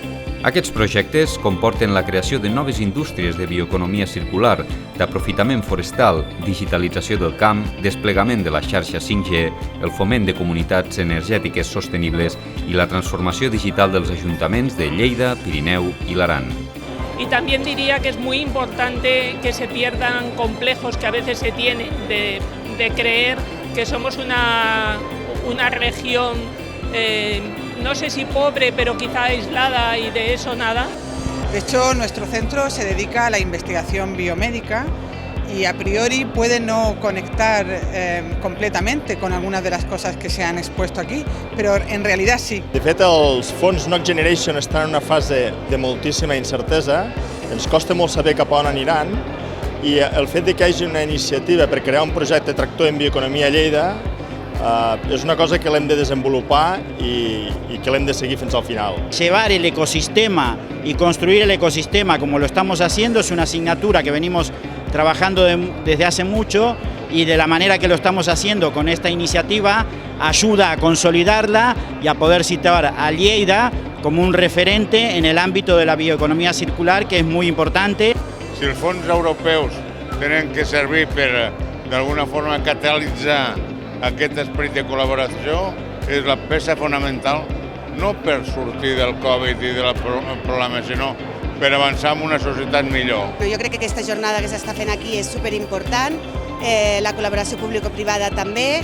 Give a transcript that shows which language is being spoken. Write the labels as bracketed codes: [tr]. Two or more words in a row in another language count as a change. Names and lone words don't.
[ca] Aquests projectes comporten la creació de noves indústries de bioeconomia circular, d'aprofitament forestal, digitalització del camp, desplegament de la xarxa 5G, el foment de comunitats energètiques sostenibles i la transformació digital dels ajuntaments de Lleida, Pirineu i l'Aran. [es] Y también diría que es muy importante que se pierdan complejos que a veces se tienen de creer que somos una región, no sé si pobre, pero quizá aislada y de eso nada. De hecho, nuestro centro se dedica a la investigación biomédica y a priori puede no conectar completamente con algunas de las cosas que se han expuesto aquí, [ca] però en realitat sí. De fet, els fons Next Generation estan en una fase de moltíssima incertesa, ens costa molt saber cap a on aniran i el fet que hi hagi una iniciativa per crear un projecte tractor en bioeconomia a Lleida es una cosa que l'hem de desenvolupar y que l'hem de seguir fins al final. [es] Llevar el ecosistema y construir el ecosistema como lo estamos haciendo es una asignatura que venimos trabajando desde hace mucho y de la manera que lo estamos haciendo con esta iniciativa ayuda a consolidarla y a poder situar a Lleida como un referente en el ámbito de la bioeconomía circular, que es muy importante. [ca] Si els fons europeus tenen que servir per d'alguna forma catalitzar aquest esperit de col·laboració, és la peça fonamental no per sortir del Covid i del problema, sinó per avançar en una societat millor. Jo crec que aquesta jornada que s'està fent aquí és superimportant, la col·laboració público-privada també.